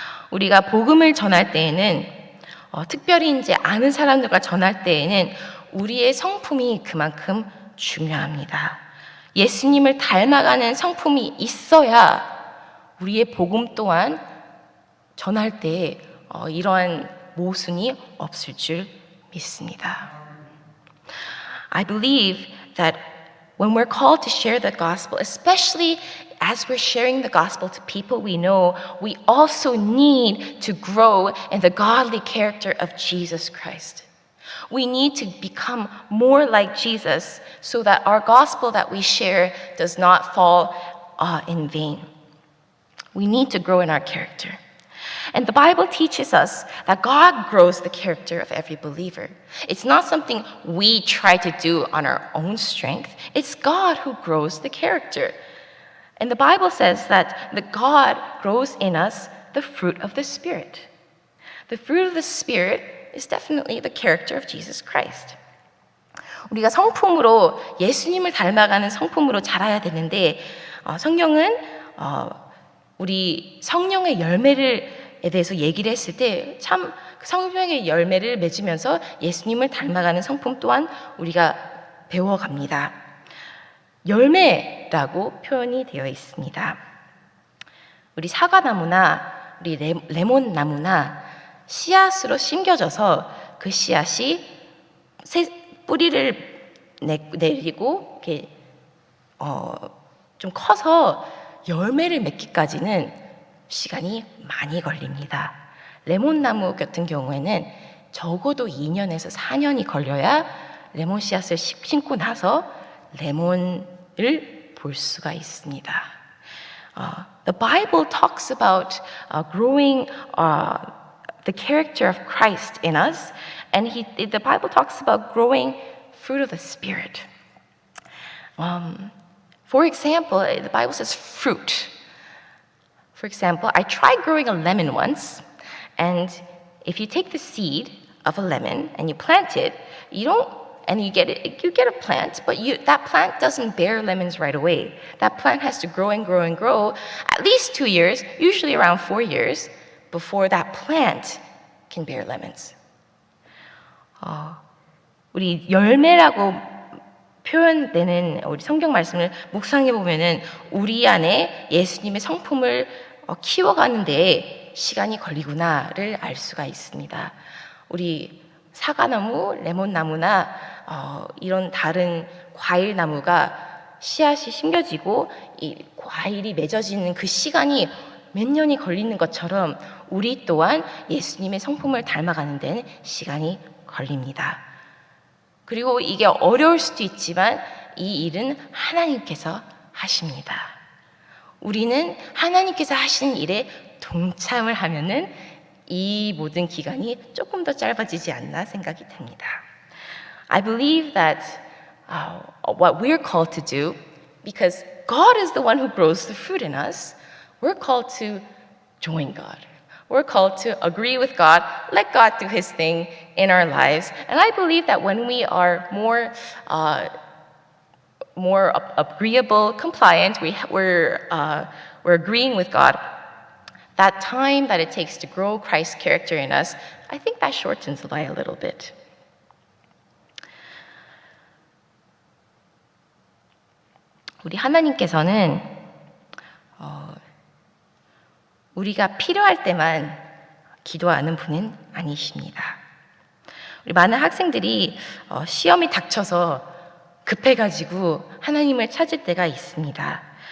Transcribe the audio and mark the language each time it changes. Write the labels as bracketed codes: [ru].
[ko] 우리가 복음을 전할 때에는 특별히 이제 아는 사람들과 전할 때에는 우리의 성품이 그만큼 중요합니다. 예수님을 닮아가는 성품이 있어야 우리의 복음 또한 전할 때 이러한 모순이 없을 줄 믿습니다. [en] I believe that when we're called to share the gospel, especially as we're sharing the gospel to people we know, we also need to grow in the godly character of Jesus Christ. We need to become more like Jesus so that our gospel that we share does not fall in vain. We need to grow in our character. And the Bible teaches us that God grows the character of every believer. It's not something we try to do on our own strength. It's God who grows the character. And the Bible says that God grows in us the fruit of the Spirit. The fruit of the Spirit is definitely the character of Jesus Christ. [ko] 우리가 성품으로 예수님을 닮아가는 성품으로 자라야 되는데 성경은 우리 성령의 열매에 대해서 얘기를 했을 때 참 성령의 열매를 맺으면서 예수님을 닮아가는 성품 또한 우리가 배워갑니다. 열매라고 표현이 되어 있습니다. 우리 사과나무나 우리 레몬나무나 씨앗으로 심겨져서 그 씨앗이 뿌리를 내리고 이렇게 좀 커서 열매를 맺기까지는 시간이 많이 걸립니다. 레몬나무 같은 경우에는 적어도 2년에서 4년이 걸려야 레몬 씨앗을 심고 나서 레몬을 볼 수가 있습니다. [en] The Bible talks about growing the character of Christ in us, and the Bible talks about growing fruit of the Spirit. For example, the Bible says fruit. For example, I tried growing a lemon once, and if you take the seed of a lemon and you plant it, you get a plant, but that plant doesn't bear lemons right away. That plant has to grow and grow and grow at least 2 years, usually around 4 years, before that plant can bear lemons. [ko] 우리 열매라고 표현되는 우리 성경 말씀을 묵상해 보면은 우리 안에 예수님의 성품을 키워가는 데에 시간이 걸리구나를 알 수가 있습니다. 우리 사과나무, 레몬나무나 이런 다른 과일나무가 씨앗이 심겨지고 이 과일이 맺어지는 그 시간이 몇 년이 걸리는 것처럼 우리 또한 예수님의 성품을 닮아가는 데는 시간이 걸립니다. 그리고 이게 어려울 수도 있지만 이 일은 하나님께서 하십니다. 우리는 하나님께서 하시는 일에 동참을 하면은 이 모든 기간이 조금 더 짧아지지 않나 생각이 됩니다. [en] I believe that what we're called to do, because God is the one who grows the fruit in us, we're called to join God. We're called to agree with God, let God do His thing in our lives. And I believe that when we are more agreeable, compliant, we're agreeing with God, that time that it takes to grow Christ's character in us, I think that shortens the life a little bit. [ko] 우리 하나님께서는 우리가 필요할 때만 기도하는 분은 아니십니다. 우리 많은 학생들이 시험이 닥쳐서 급해가지고 하나님을 찾을 때가 있습니다.